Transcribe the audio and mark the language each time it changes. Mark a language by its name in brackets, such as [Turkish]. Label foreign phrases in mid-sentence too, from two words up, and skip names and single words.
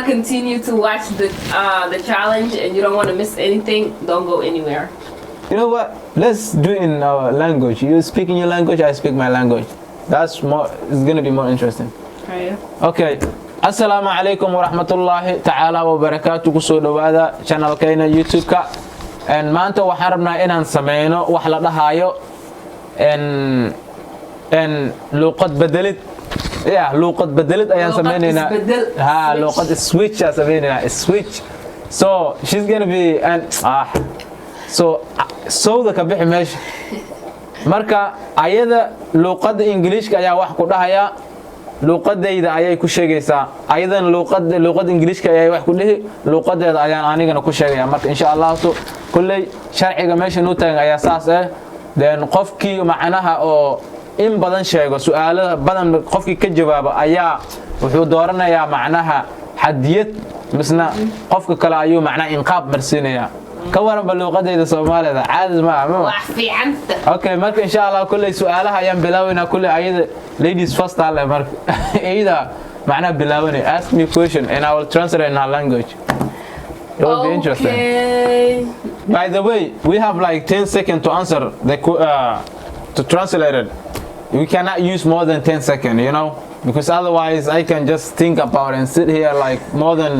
[English] continue to watch the challenge and you don't wanna miss anything, don't go anywhere. You know what? Let's do it in our language. You speak in your language, I speak my language. That's more. It's gonna be more interesting. Okay. [Arabic] السلام عليكم ورحمة الله تعالى وبركاته. [Somali] Kusoo dhawaada channelkeena YouTube-ka. And maanta waxaan rabnaa inaan sameyno wax la dhahayo luqad bedelid. Yeah, luqad bedelid ayaan sameynaynaa. Ha, luqad switch ayaan sameynaynaa. [English] Switch. So she's gonna be so [Somali] sawda ka bixi meesha. Marka ayada luqada Ingiriiska ayaa wax ku dhahaya. luqadayda ayay ku sheegaysaa ayadan luqad Ingiriiska ayay wax ku dhihi luqadeeda ayaan anigana ku sheegaya marka [Arabic] إن شاء الله [Somali] kullay sharciga meesha noo taagan ayaa saas then qofkii macnaha oo in badan sheego su'aalaha badan qofkii ka jawaabo ayaa wuxuu dooranayaa macnaha hadiyad misna qofka kale ayuu macnaha inqaab marsiinaya ka waran luqadayda Soomaalida caadi ma aha wax fiicanta. Okay, marka [Arabic] إن شاء الله [Somali] kullay su'aalaha ayaan bilaawayna kullay ayada [English] ladies first [Somali] alle marka ayada macnaha bilaawani [English] ask me question and I will translate in her language. It will be interesting. By the way, we have like 10 seconds to answer to translate it. We cannot use more than 10 seconds, you know, because otherwise I can just think about it and sit here like more than